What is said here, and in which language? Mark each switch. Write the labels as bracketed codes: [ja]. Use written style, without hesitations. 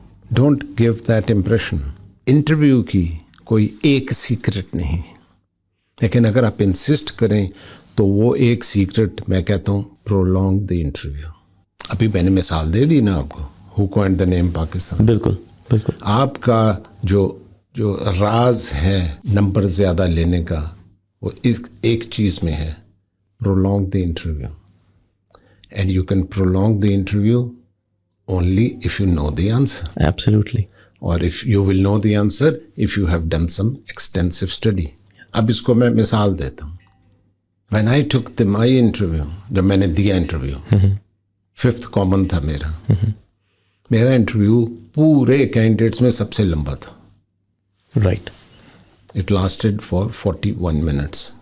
[en] Don't give that impression. [ur] Interview کی کوئی ایک سیکرٹ نہیں, لیکن اگر آپ انسسٹ کریں تو وہ ایک سیکرٹ میں کہتا ہوں [en] Prolonging the interview. [ur] ابھی میں نے مثال دے دی نا آپ کو, [en] Who coined the name Pakistan. [ur] بالکل بالکل. آپ کا جو راز ہے نمبر زیادہ لینے کا وہ اس ایک چیز میں ہے, [en] prolong the interview. And you can prolong the interview only if you know the answer. Absolutely. Or if you will know the answer if you have done some extensive study. [ur] اب اس کو میں مثال دیتا ہوں. [en] When I took my interview, [ur] جب میں نے دیا انٹرویو, 5th common تھا میرا. میرا انٹرویو پورے کینڈیڈیٹس میں سب سے لمبا تھا. [en] Right. It lasted for 41 minutes.